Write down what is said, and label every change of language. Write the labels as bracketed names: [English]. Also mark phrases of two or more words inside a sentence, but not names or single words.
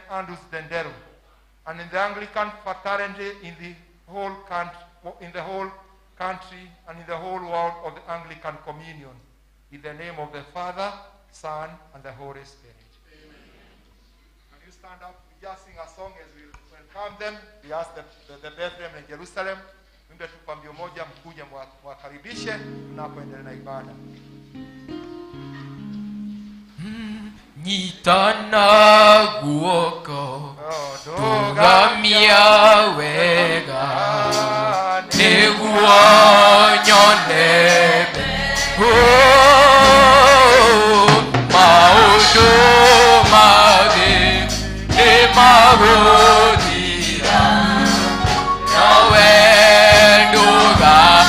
[English] Andrew's Dendero, and in the Anglican fraternity in the whole country, and in the whole world of the Anglican Communion. In the name of the Father, Son, and the Holy Spirit. Amen. Can you stand up? We just sing a song as we welcome them. We ask the Bethlehem in Jerusalem. [Swahili] Wimbe tu kwa mbio moja, mkuje mwakaribishe tunapoendelea na ibada. [Kikuyu] Nyitana guoko tugamia wega niguo nyonebe maundu mathi ni maguthira nawe nduga